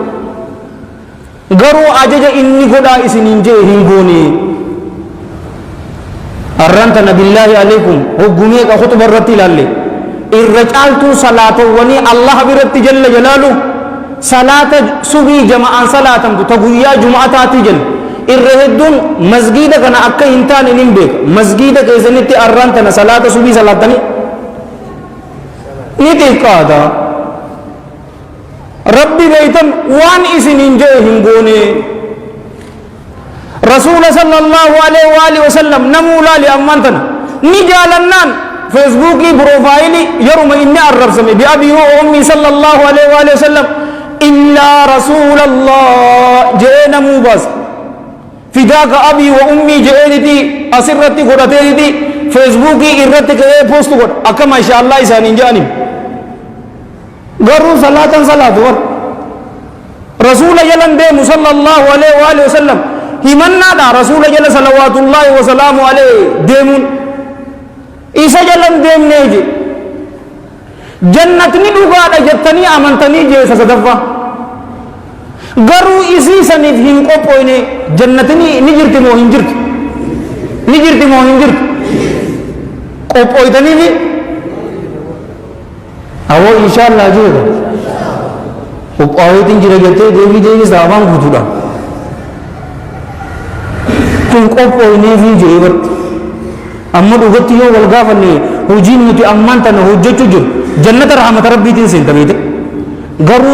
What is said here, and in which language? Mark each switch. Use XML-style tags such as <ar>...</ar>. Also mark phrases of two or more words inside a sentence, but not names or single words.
<om>garuu ajaja inni godhaa isiniin jee hin goone arrantana</om> <ar>بالله عليكم</ar> <om>hoggumee ka khutuba irratti ilaalle irra caaltuu salaatawwanii allah biratti</om> <ar>جل جلاله</ar> <om>salaata subii jama'aan salaatamtu ta guyyaa juma'ataati jala irra hedduun masgiida kana akka hin taane nin beeka masgiida keessanitti arrantana salaata subii salaatanii ni xiqqaata rabbi beeytan waan isiniin jee hin goone rasuula</om> <ar>صلى الله عليه و آله وسلم</ar> <om>namuu laali ammaan tana ni jaalannaan feesbuukii profaayilii yeruma inni arrabsame</om> <ar>بأبي وأمي صلى الله عليه وعلى آله وسلم</ar> <om>illaa rasuulallah jee namuu baas fidaaka</om> <ar>أبي وأمي</ar> <om>je'eeniti asirratti godhateeniti feesbuukii irratti ka'ee poostu godha akka maashaallah isaaniin je'aniin garuu salaatan salaatu war rasuula jalan deemu</om> <ar>صلى الله عليه وعلى آله وسلم</ar> <om>himannaadha rasuula jala</om> <ar>صلوات الله وسلامه عليه</ar> <om>deemuun isa jalan deemnee je jannatni dhugaadha jettanii amantanii jeesa sadaffaa garuu isii saniif hin qophoyne jannatni ni jirti moo hin jirtu ni jirti moo hin jirtu qophoytaniifi awoo inshaallah jeeda qophaaweetiin jira jettee deebii deebisa afaan guutuudha kun qophoyneefi jeebatti amma dhugatti yoo wal gaafanne hojiin nuti ammaan tana hojjechuu jiru jannata rahmata rabbiitiin seentameete garuu</om>